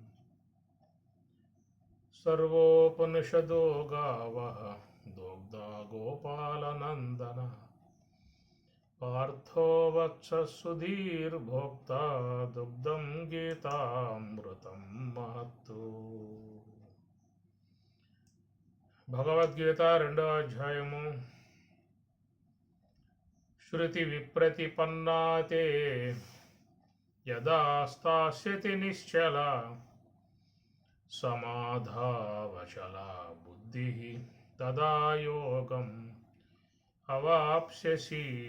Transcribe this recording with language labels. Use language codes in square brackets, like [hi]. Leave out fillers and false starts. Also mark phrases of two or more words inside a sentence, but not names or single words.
[sa] सर्वोपनिषदो गावः दोग्धा गोपालनन्दन पार्थो वत्सः सुधीर्भोक्ता दुग्धं गीतामृतं महत्तु। [te] భగవద్గీత 2వ అధ్యాయము. [sa] శృతి విప్రతిపన్నాతే యదా స్థాస్యతి నిశ్చల సమాధావచలా బుద్ధి తదా యోగం అవాప్స్యసి.